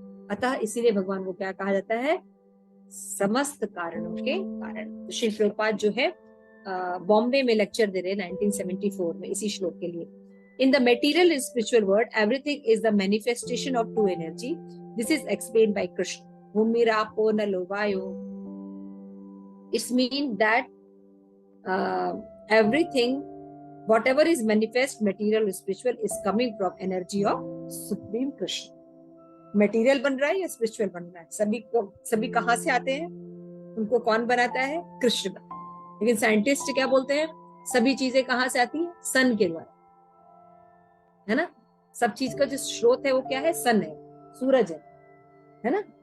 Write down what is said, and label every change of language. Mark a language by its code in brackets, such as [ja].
[hi] अतः इसीलिए भगवान को क्या कहा जाता है? समस्त कारणों के कारण। तो श्री प्रभुपाद जो है बॉम्बे में लेक्चर दे रहे 1974 में इसी श्लोक के लिए। [en] In the material and spiritual world everything is the manifestation of true energy. This is explained by Krishna. [sa] भूमिरापो नलो वायो। [en] It's mean that everything, whatever is manifest, material or spiritual, is coming from energy of supreme Krishna. [hi] Material बन रहा है या spiritual बन रहा है, सभी कहाँ से आते हैं? उनको कौन बनाता है? कृष्ण। लेकिन साइंटिस्ट क्या बोलते हैं? सभी चीजें कहाँ से आती है? सन के द्वारा, है ना? सब चीज का जो स्रोत है वो क्या है? सन है, सूरज है ना?